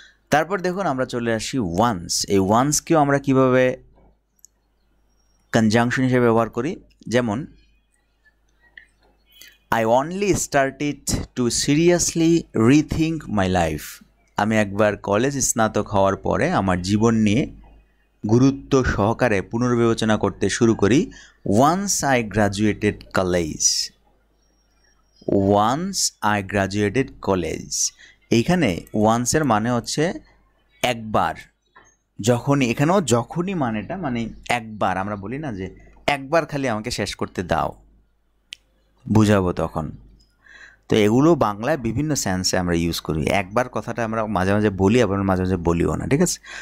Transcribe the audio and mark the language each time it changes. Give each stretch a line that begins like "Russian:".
Bangla: তারপর দেখুন আমরা চলে আসি ওয়ান্স। এই ওয়ান্সকেও আমরা কিভাবে কনজাংশন হিসেবে ব্যবহার করি, যেমন
English: I only started to seriously rethink my life.
Bangla: আমি একবার কলেজ স্নাতক হওয়ার পরে আমার জীবন নিয়ে গুরুত্ব সহকারে পুনর্বিবেচনা করতে শুরু করি।
English: Once I graduated college. Once I graduated college.
Bangla: এইখানে ওয়ান্সের মানে হচ্ছে একবার, যখনই, এখানেও যখনই মানেটা মানে একবার, আমরা বলি না যে একবার খালি আমাকে শেষ করতে দাও, বুঝাবো তখন। তো এগুলো বাংলায় বিভিন্ন সেন্সে আমরা ইউজ করি। একবার কথাটা আমরা মাঝে মাঝে বলি, আবার মাঝে মাঝে বলিও না, ঠিক আছে।